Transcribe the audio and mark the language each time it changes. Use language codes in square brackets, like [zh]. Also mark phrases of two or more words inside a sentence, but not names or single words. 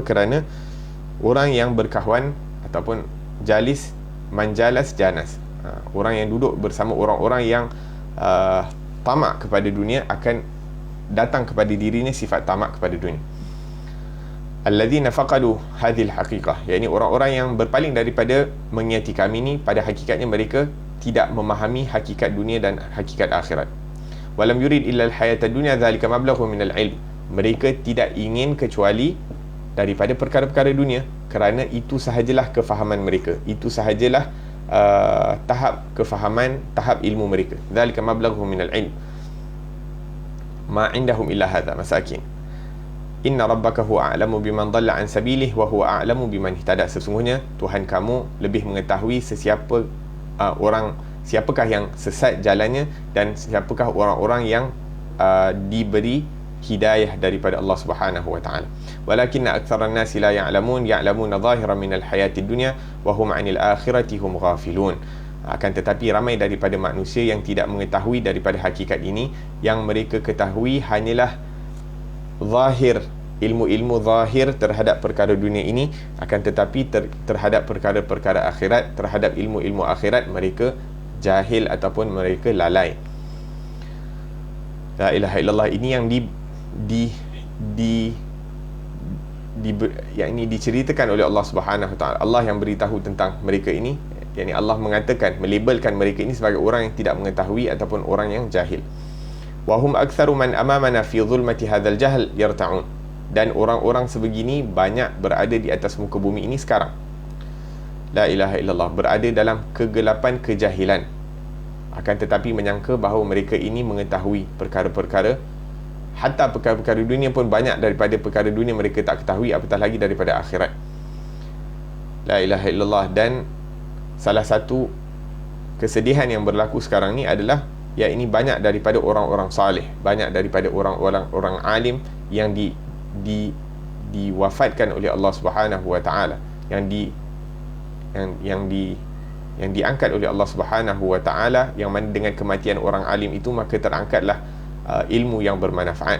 [ms] Kerana orang yang berkawan ataupun jalis manjalas janas, orang yang duduk bersama orang-orang yang tamak kepada dunia, akan datang kepada dirinya sifat tamak kepada dunia. [ar] الذين فقدوا هذه الحقيقة, [ms] yakni orang-orang yang berpaling daripada mengingati kami ni, pada hakikatnya mereka tidak memahami hakikat dunia dan hakikat akhirat. [ar] ولم يرد إلا الحياة الدنيا ذلك مبلغ من العلم. [ms] Mereka tidak ingin kecuali daripada perkara-perkara dunia, kerana itu sahajalah kefahaman mereka, itu sahajalah tahap kefahaman, tahap ilmu mereka. [ar] ذلك مبلغ من العلم ما عندهم إلا هذا مساكين. إن ربك هو أعلم بمن ضل عن سبيله وهو أعلم بمن اهتدى. [ms] Sesungguhnya Tuhan kamu lebih mengetahui siapakah yang sesat jalannya, dan siapakah orang-orang yang diberi hidayah daripada Allah [ar] سبحانه وتعالى. ولكن أكثر الناس لا يعلمون ظاهرا من الحياة الدنيا وهم عن الآخرة هم غافلون. [ms] Akan tetapi ramai daripada manusia yang tidak mengetahui daripada hakikat ini. Yang mereka ketahui hanyalah zahir, ilmu-ilmu zahir terhadap perkara dunia ini, akan tetapi terhadap perkara-perkara akhirat, terhadap ilmu-ilmu akhirat, mereka jahil ataupun mereka lalai. [ar] لا إله إلا الله [ms] ini yang yang ini diceritakan oleh Allah [ar] سبحانه وتعالى. [ms] Allah yang beritahu tentang mereka ini, yakni Allah mengatakan, melabelkan mereka ini sebagai orang yang tidak mengetahui ataupun orang yang jahil. [ar] وهم أكثر من أمامنا في ظلمات هذا الجهل يرتعون. [ms] Dan orang-orang sebegini banyak berada di atas muka bumi ini sekarang. [ar] لا إله إلا الله, [ms] berada dalam kegelapan kejahilan, akan tetapi menyangka bahawa mereka ini mengetahui perkara-perkara, hatta perkara-perkara dunia pun banyak daripada perkara dunia mereka tak ketahui, apatah lagi daripada akhirat. [ar] لا إله إلا الله. [ms] Dan salah satu kesedihan yang berlaku sekarang ni adalah, ya, ini banyak daripada orang-orang salih, banyak daripada orang-orang alim yang diwafatkan oleh Allah [ar] سبحانه وتعالى, [ms] yang diangkat oleh Allah [ar] سبحانه وتعالى, [ms] yang mana dengan kematian orang alim itu maka terangkatlah ilmu yang bermanfaat.